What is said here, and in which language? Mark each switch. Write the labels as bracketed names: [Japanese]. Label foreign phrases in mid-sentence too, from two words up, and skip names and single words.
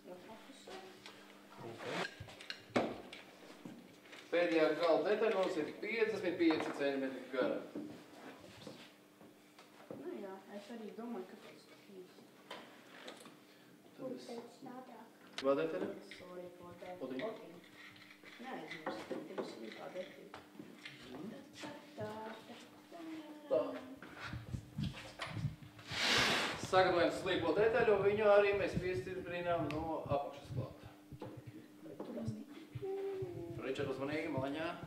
[Latvian] Pēdējā gala detaļa mums ir 55 cm gara. Nu jā, es arī domāju, ka tas ir īsti. Vēl detaļa? [English] Sorry for that. [Latvian] Otiņa. Neaizmirst, ka tev sīkā detaļa. Tā. Sagatavojam slīpo detaļu, un viņu arī mēs piestiprinām no apakšas klāt. Ričard, uzmanīgi, maliņā.